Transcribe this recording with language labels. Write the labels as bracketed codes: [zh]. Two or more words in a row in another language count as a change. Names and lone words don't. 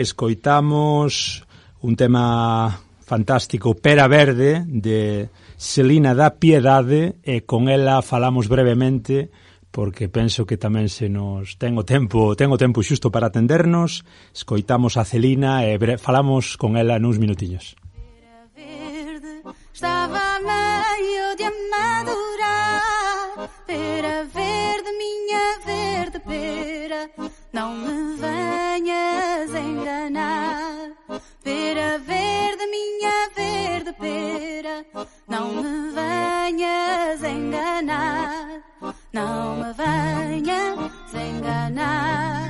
[gl] Escoitamos un tema fantástico, Pera Verde, de Celina da Piedade, e con ela falamos brevemente porque penso que tamén tengo tempo xusto para atendernos. Escoitamos a Celina e falamos con ela nuns minutiños. [pt] Estava meio de amadurar, pera verde, minha verde pera, não me venhas enganar. Pera verde, minha verde pera, beira, não me venhas enganar, não me venhas enganar.